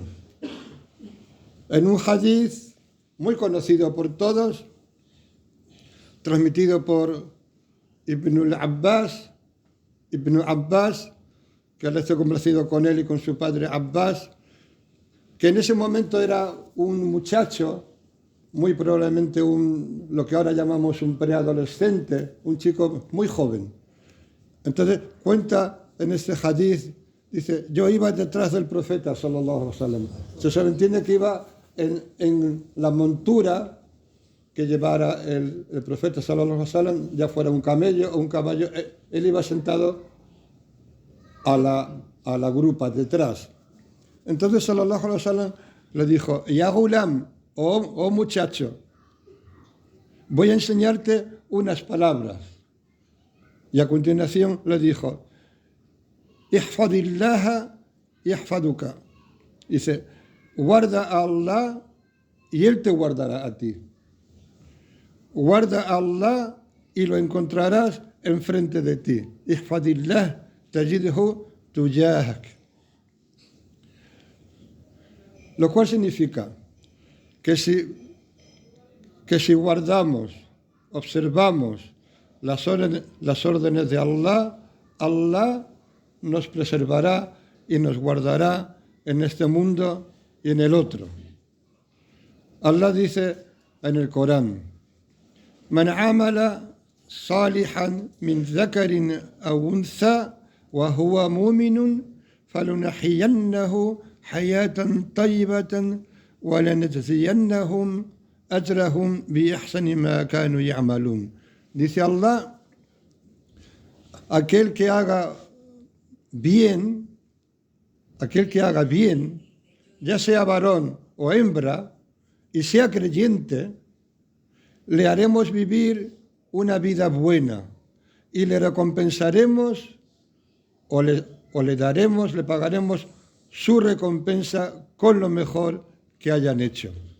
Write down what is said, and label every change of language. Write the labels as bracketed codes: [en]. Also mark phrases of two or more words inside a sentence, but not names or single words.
[es] En un hadith muy conocido por todos, transmitido por Ibn Abbas, que Allah esté complacido con él y con su padre Abbas, que en ese momento era un muchacho, muy probablemente lo que ahora llamamos un preadolescente, un chico muy joven. Entonces cuenta en este hadith, dice, yo iba detrás del profeta, [ar] صلى الله عليه وسلم. [es] Se entiende que iba en la montura que llevara el profeta, [ar] صلى الله عليه وسلم, [es] ya fuera un camello o un caballo, él iba sentado a la grupa detrás. Entonces, [ar] صلى الله عليه وسلم [es] le dijo, [ar] يا غلام, [es] oh muchacho, voy a enseñarte unas palabras. Y a continuación le dijo, [ar] احفظ الله يحفظك. [es] Dice, guarda a Allah y Él te guardará a ti. Guarda a Allah y lo encontrarás enfrente de ti. [ar] احفظ الله تجده تجاهك. [es] Lo cual significa que si guardamos, observamos las órdenes de Allah, Allah nos preservará y nos guardará en este mundo y en el otro. Allah dice en el Corán, [ar] من عمل صالحا من ذكر أو أنثى وهو مؤمن فلنحيينه حياة طيبة ولنجزينهم أجرهم بأحسن ما كانوا يعملون. [es] Dice Allah, aquel que haga bien, ya sea varón o hembra, y sea creyente, le haremos vivir una vida buena y le recompensaremos o le daremos, le pagaremos su recompensa con lo mejor que hayan hecho.